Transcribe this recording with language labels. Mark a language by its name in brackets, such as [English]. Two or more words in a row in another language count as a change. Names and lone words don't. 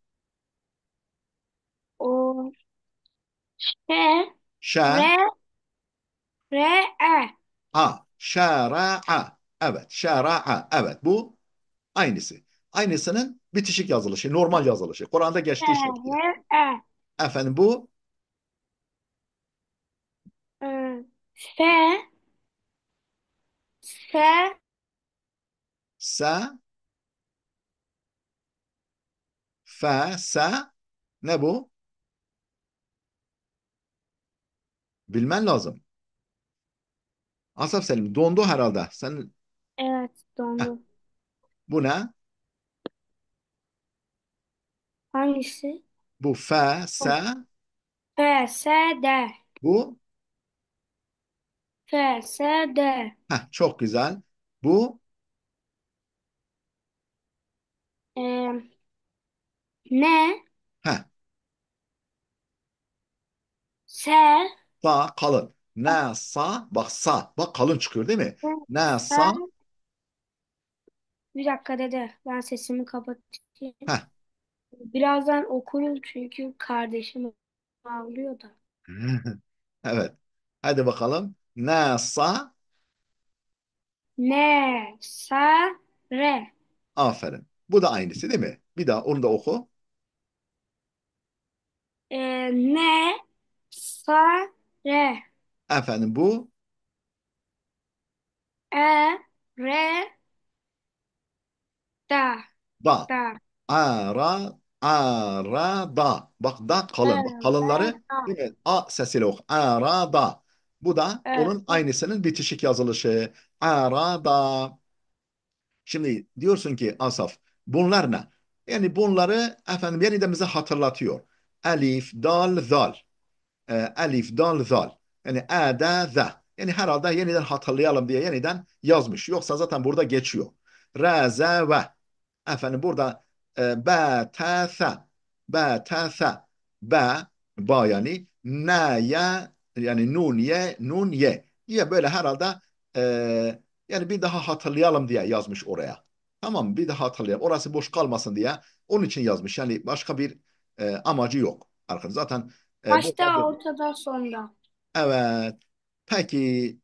[Turkish] O Ş, Şa, R, R, E. şara'a. Evet, şara'a. Evet, bu aynısı. Aynısının bitişik yazılışı, normal yazılışı. Kur'an'da Ş, geçtiği şekli. R, E. Efendim bu F, F, sa, fa, sa. Ne bu? Bilmen lazım. Asaf Selim dondu herhalde. evet, Heh, dondu. bu ne? Hangisi? Bu fa, sa. F, S, D. Bu F, S, D. çok güzel. Bu Ee, ne? heh, S, sa kalın. Ne sa bak sa bak kalın çıkıyor değil mi? Ne sa S. Bir dakika dede. Ben sesimi kapatayım. heh. Birazdan okurum çünkü kardeşim ağlıyor da. Evet. Hadi bakalım. Ne sa Ne, sa, re. aferin. Bu da aynısı değil mi? Bir daha onu da oku. Ne, sa, re. Efendim bu E, re, da, da. da. Da. Bak da E, kalın. Bak re, kalınları da. değil mi? A sesiyle oku. Da. Bu da E, onun aynısının bitişik yazılışı. Da. Şimdi diyorsun ki Asaf bunlar ne? Yani bunları efendim yeniden bize hatırlatıyor. Elif, dal, zal. Elif, dal, zal. Yani e, de, ze. Yani herhalde yeniden hatırlayalım diye yeniden yazmış. Yoksa zaten burada geçiyor. Re, ze, ve. Efendim burada be, te, se. Be, te, se. Be, ba yani. Ne, ye, yani nun, ye, nun, ye. Diye böyle herhalde yani bir daha hatırlayalım diye yazmış oraya. Tamam mı? Bir daha hatırlayalım. Orası boş kalmasın diye. Onun için yazmış. Yani başka bir amacı yok. Arkadaşlar zaten bu başta, kadar. ortada, sonda. Evet. Peki çok güzel.